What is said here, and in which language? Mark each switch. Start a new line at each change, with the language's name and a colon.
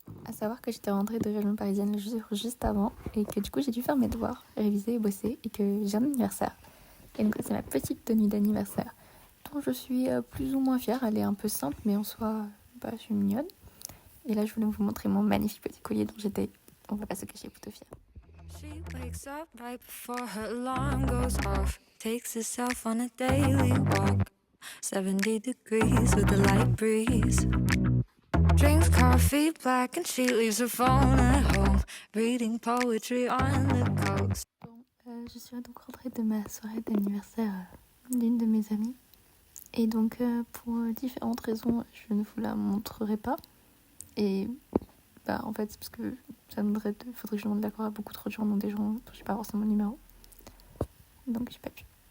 French: À savoir que j'étais rentrée de région parisienne juste avant et que du coup, j'ai dû faire mes devoirs, réviser et bosser et que j'ai un anniversaire. Et donc, c'est ma petite tenue d'anniversaire dont je suis plus ou moins fière. Elle est un peu simple, mais en soi, je suis mignonne. Et là, je voulais vous montrer mon magnifique petit collier dont j'étais, on va pas se cacher, plutôt fière.
English: She wakes up right before her alarm goes off, takes herself on a daily walk, 70 degrees with a light breeze. Drinks coffee black and she leaves her phone at home, reading poetry on the coast.
French: Bon, je suis donc rentrée de ma soirée d'anniversaire d'une de mes amies. Et donc, pour différentes raisons, je ne vous la montrerai pas. Et en fait, c'est parce que ça faudrait que je demande l'accord à beaucoup trop de gens, dont des gens dont j'ai pas forcément le numéro. Donc, j'ai pas pu.